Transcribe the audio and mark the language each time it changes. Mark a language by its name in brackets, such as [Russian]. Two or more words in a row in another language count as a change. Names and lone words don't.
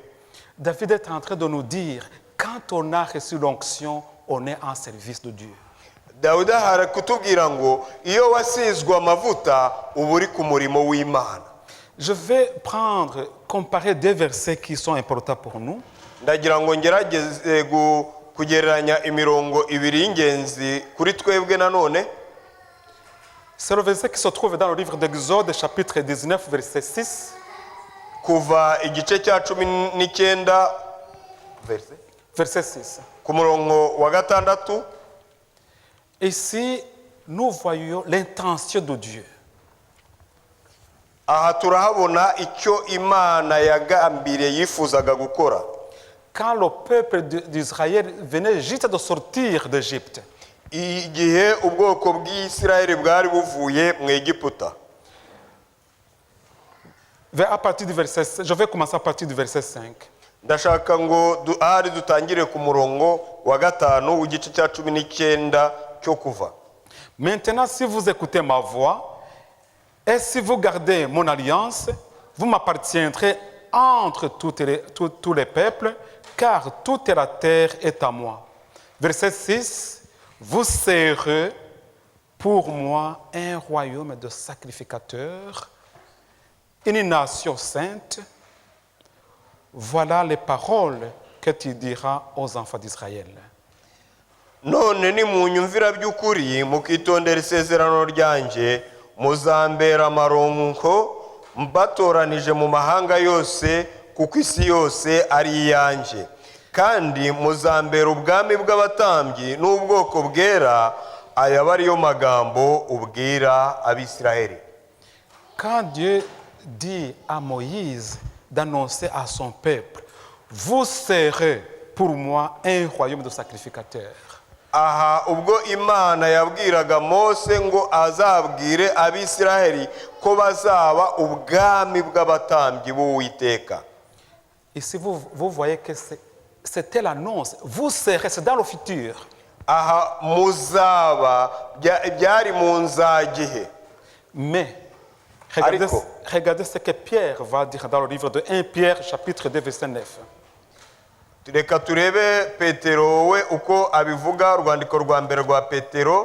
[French] David est en train de nous dire, quand on a reçu l'onction, on est en service de Dieu. [Kinyarwanda] Dawidi ahari kutubwira ngo iyo wasizwe amavuta uba uri ku murimo w'Imana. [French] Je vais comparer deux versets qui sont importants pour nous. [Kinyarwanda] Ndagira ngo ngerageze kugereranya imirongo ibiri y'ingenzi kuri twebwe nanone. [French] C'est le verset qui se trouve dans le livre d'Exode, chapitre 19, verset 6. [Kinyarwanda] Kuva igice cya 19 [French] verset 6. [Kinyarwanda] Ku murongo wa 6. [French] Ici, nous voyons l'intention de Dieu. [Kinyarwanda] Aha turahabona icyo Imana yagambiriye yifuzaga gukora. [French] quand le peuple d'Israël venait juste de sortir d'Égypte. [Kinyarwanda] igihe ubwoko bw'Isirayeli bwari buvuye mu Egiputa. [French] À partir du verset, je vais commencer à partir du verset 5. [Kinyarwanda] Ndashaka ngo ahari dutangire ku murongo wa 5 w'igice cya 19 cyo kuva. [French] Maintenant, si vous écoutez ma voix et si vous gardez mon alliance, vous m'appartiendrez entre tous les peuples, car toute la terre est à moi. Verset 6. Vous serez pour moi un royaume de sacrificateurs, une nation sainte. Voilà les paroles que tu diras aux enfants d'Israël. [Kinyarwanda] None nimunyumvira by'ukuri mukitondera isezerano ryanjye muzambera amaronko mbatoranije mu mahanga yose kuko isi yose ari iyanjye kandi muzambera ubwami bw'abatambyi n'ubwoko bwera aya bariyo magambo ubwira abisiraheli. [French] Quand Dieu dit à Moïse d'annoncer à son peuple, vous serez pour moi un royaume de sacrificateurs. [Kinyarwanda] Aha ubwo Imana yabwiraga Mose ngo azabwire abisiraheli ko bazaba ubwami bw'abatambyi b'Uwiteka. [French] Ici vous voyez que c'était l'annonce. Vous serez, c'est dans le futur. [Kinyarwanda] Aha muzaba byari mu nzagihe. [French] Mais regardez ce que Pierre va dire dans le livre de 1 Pierre chapitre 2 verset 9. [Kinyarwanda] Reka turebe Petero we uko abivuga urwandiko rwa mbere rwa Petero